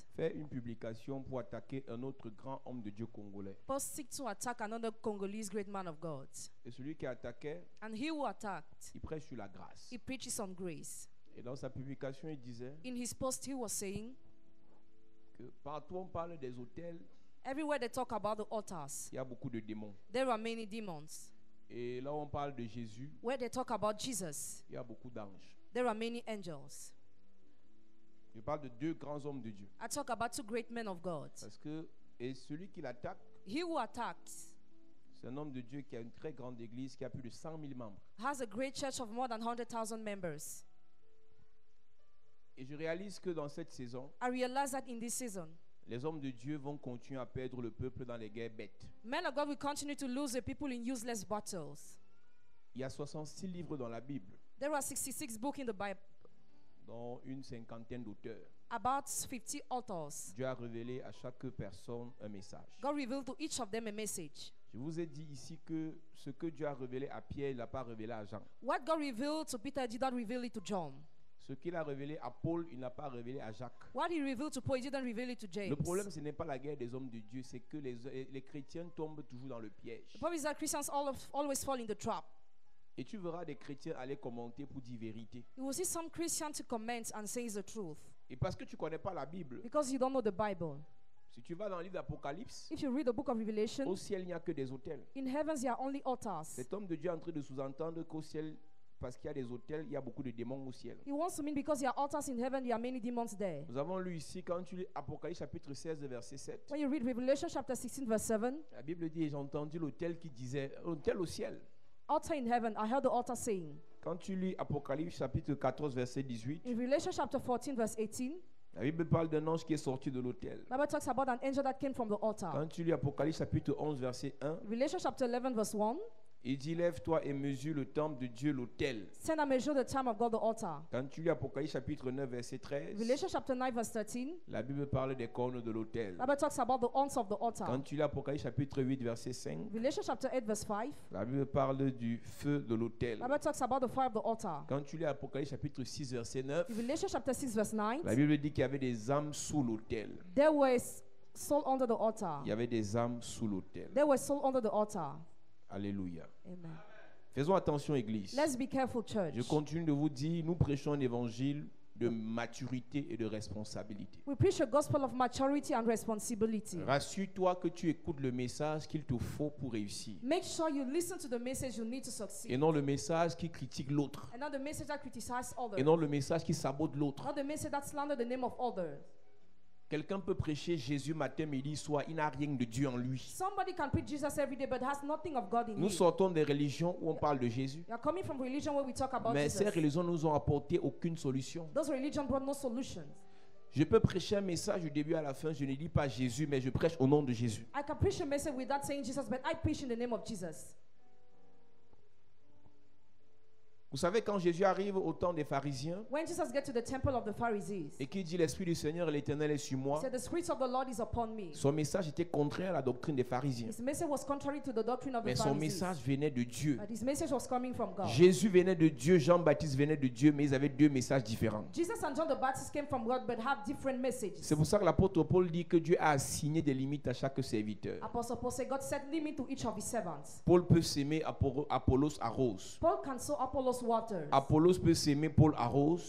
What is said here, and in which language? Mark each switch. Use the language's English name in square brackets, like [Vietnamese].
[French] faire une publication pour attaquer un autre grand homme de Dieu congolais. [English] posting to attack another Congolese great man of God. [French] Et celui qui attaquait, [English] And he who attacked, [French] il prêche sur la grâce. [English] he preaches on grace. [French] Et dans sa publication, il disait [English] In his post, he was saying, [French] que partout on parle des hôtels, [English] everywhere they talk about the altars, [French] il y a beaucoup de démons. [English] there are many demons. [French] Et là où on parle de Jésus, [English] Where they talk about Jesus, [French] il y a beaucoup d'anges. [English] there are many angels. [French] Je parle de deux grands hommes de Dieu. [English] I talk about two great men of God. [French] Parce que, et celui qui l'attaque, [English] He who attacked [French] c'est un homme de Dieu qui a une très grande église, qui a plus de 100 000 membres. [English] has a great church of more than 100,000 members. [French] Et je réalise que dans cette saison, [English] I realize that in this season, [French] les hommes de Dieu vont continuer à perdre le peuple dans les guerres bêtes. [English] men of God will continue to lose the people in useless battles. [French] Il y a 66 livres dans la Bible, [English] There are 66 books in the Bible, [French] dont une cinquantaine d'auteurs. [English] about 50 authors. [French] Dieu a révélé à chaque personne un message. [English] God revealed to each of them a message. [French] Je vous ai dit ici que ce que Dieu a révélé à Pierre, il n'a pas révélé à Jean. [English] What God revealed to Peter did not reveal it to John. [French] Ce qu'il a révélé à Paul, il n'a pas révélé à Jacques. [English] What he revealed to Paul, he didn't reveal it to James. [French] Le problème, ce n'est pas la guerre des hommes de Dieu, c'est que les chrétiens tombent toujours dans le piège. [English] The problem is that Christians always fall in the trap. [French] Et tu verras des chrétiens aller commenter pour dire vérité. [English] You will see some Christians to comment and say the truth [French] Et parce que tu ne connais pas la Bible, [English] because you don't know the Bible. [French] si tu vas dans le livre d'Apocalypse, [English] If you read the book of Revelation, [French] au ciel, il n'y a que des hôtels. [English] in heavens there are only altars. [French] Cet homme de Dieu est en train de sous-entendre qu'au ciel, parce qu'il y a des hôtels, il y a beaucoup de démons au ciel. [English] He wants to mean because there are altars in heaven, there are many demons there. [French] Nous avons lu ici, quand tu lis Apocalypse chapitre 16, verset 7, [English] When you read Revelation chapter 16 verse 7, [French] la Bible dit, j'ai entendu l'autel qui disait, l'autel au ciel. [English] altar in heaven, I heard the altar saying, [French] Quand tu lis Apocalypse chapitre 14 verset 18, [English] in Revelation chapter 14 verse 18, [French] la Bible parle d'un ange qui est sorti de l'autel. [English] Bible talks about an angel that came from the altar. [French] Quand tu lis Apocalypse chapitre 11 verset 1, [English] Revelation chapter 11 verse 1, [French] il dit lève-toi et mesure le temple de Dieu, l'autel. [English] stand and measure the time of God, the altar. [French] Quand tu lis Apocalypse chapitre 9 verset 13, [English] Revelation chapter 9 verse 13, [French] la Bible parle des cornes de l'autel. [English] Bible talks about the horns of the altar. [French] Quand tu lis Apocalypse chapitre 8 verset 5, [English] Revelation chapter 8 verse 5, [French] la Bible parle du feu de l'autel. [English] Bible talks about the fire of the altar. [French] Quand tu lis Apocalypse chapitre 6 verset 9, [English] Revelation chapter 6 verse 9, [French] la Bible dit qu'il y avait des âmes sous l'autel. [English] there was soul under the altar. [French] Il y avait des âmes sous l'autel. [English] There was soul under the altar. Alléluia. Amen. [French] Faisons attention, Église. [English] Let's be careful, church. [French] Je continue de vous dire, nous prêchons un évangile de maturité et de responsabilité. [English] We preach a gospel of maturity and responsibility. [French] Rassure-toi que tu écoutes le message qu'il te faut pour réussir. [English] Make sure you listen to the message you need to [French] Et [English] succeed. [French] non le message qui critique l'autre. [English] And not the message that criticizes [French] Et [English] others. [French] non le message qui sabote l'autre. [English] Not the message that slander the name of others. [French] Quelqu'un peut prêcher Jésus matin, midi, soir. Il n'a rien de Dieu en lui. [English] Somebody can preach Jesus every day but has nothing of God in [French] Nous [English] him. [French] sortons des religions où on parle de Jésus. [English] You are coming from religion where we talk about [French] Mais ces [English] Jesus. [French] religions ne nous ont apporté aucune solution. [English] Those religions brought no solutions. [French] Je peux prêcher un message du début à la fin. Je ne dis pas Jésus, mais je prêche au nom de Jésus. [English] I can preach a message without saying Jesus, but I preach in the name of Jesus. [French] Vous savez, quand Jésus arrive au temps des pharisiens [English] When Jesus get to the temple of the Pharisees, [French] et qu'il dit l'Esprit du Seigneur et l'Éternel est sur [English] he [French] moi, [English] said, the Spirit of the Lord is upon me. [French] son message était contraire à la doctrine des pharisiens. [English] His message was contrary to the doctrine of the [French] Mais son [English] Pharisees. [French] message venait de Dieu. [English] But his message was coming from God. [French] Jésus venait de Dieu, Jean-Baptiste venait de Dieu, mais ils avaient deux messages différents. [English] Jesus and John the Baptist came from God but have different messages. [French] C'est pour ça que l'apôtre Paul dit que Dieu a assigné des limites à chaque serviteur. [English] Apostle Paul said God set limit to each of his servants. [French] Paul peut s'aimer, Apollos arrose. [English] Paul can sow Apollos waters. [French] Apollos peut s'aimer, Paul arrose.